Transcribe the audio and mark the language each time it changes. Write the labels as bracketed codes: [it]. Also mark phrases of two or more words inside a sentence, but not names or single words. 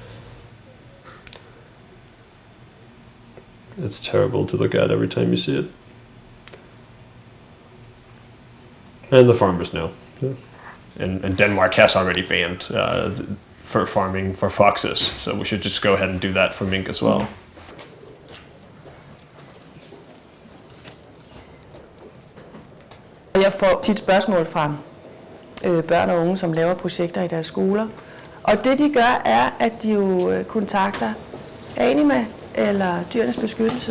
[en] It's terrible to look at every time you see it. And the farmers know. Yeah. And Denmark has already banned fur farming for foxes, so we should just go ahead and do that for mink as well. [da] Jeg får tit spørgsmål fra børn og unge, som laver projekter i deres skoler. Og det de gør, er, at de jo kontakter Anima eller Dyrenes Beskyttelse.